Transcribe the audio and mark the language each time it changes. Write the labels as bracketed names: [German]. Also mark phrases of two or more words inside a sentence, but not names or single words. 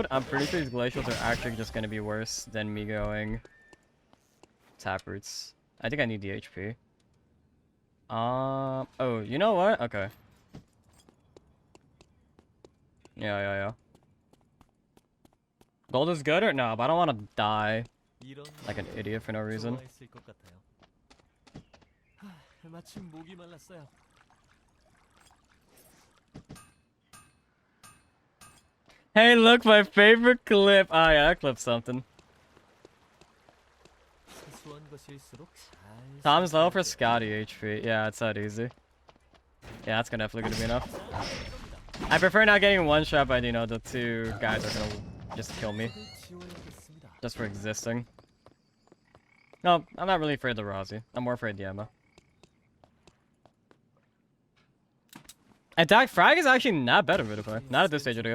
[English] I'm pretty sure these glacials are actually just gonna be worse than me going taproots. I think I need the HP. Oh, you know what? Okay. Yeah. Gold is good or no? But I don't want to die like an idiot for no reason. [Korean] 좋아했을 것 같아요. 마침 목이 말랐어요. [English] Hey, look, my favorite clip. Oh, yeah, that clip's something. [Korean] 사소한 것일수록 잘 [English] Tom's low for [Korean] 쓸 수 있게. [English] Scotty HP. Yeah, it's that easy. Yeah, that's gonna definitely gonna be enough. I prefer not getting one shot by, you know, the two guys are gonna just kill me. [Korean] 지워야겠습니다. [English] Just for existing. No, I'm not really afraid of the Rossi. I'm more afraid of the Emma. Attack frag is actually not bad of it to play. Not at this stage of the game.